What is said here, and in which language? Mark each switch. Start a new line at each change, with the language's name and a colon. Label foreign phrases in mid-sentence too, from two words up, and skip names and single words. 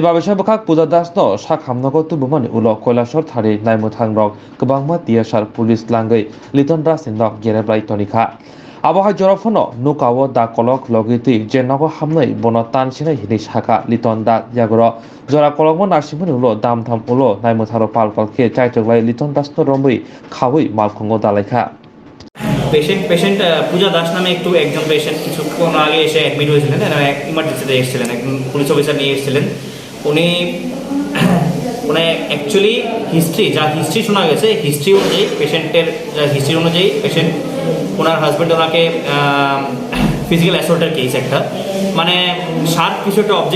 Kok Borok: babesha bakhak puja Das no sakhamnago tubumani ulo Koilashahor thari naimuthangrok kwbangma TSR police langai Liton Das ni nok gerebrai tonikha Abohai joraphono nukawo da kolok logiti jenago hamnai bono tansinai hini saka Liton Das yagro jora kolokmo narsimuni ulo damtham ulo naimutharo palpalke chaichoglai Liton Das no romboi khawui malkhongo dalaikha
Bangla: পেশেন্ট পূজা দাস নামে একজন পেশেন্ট কিছুক্ষণ আগে এসে অ্যাডমিট হয়েছিলেন ইমার্জেন্সিতে এসেছিলেন একজন পুলিশ অফিসার নিয়ে এসেছিলেন উনি মানে
English: actually history
Bangla: শোনা গেছে হিস্ট্রি অনুযায়ী পেশেন্টের হিস্ট্রি অনুযায়ী পেশেন্ট ওনার হাজব্যান্ড ওনাকে
English: physical assault's case
Bangla: একটা মানে শার্প কিছু একটা অবজেক্ট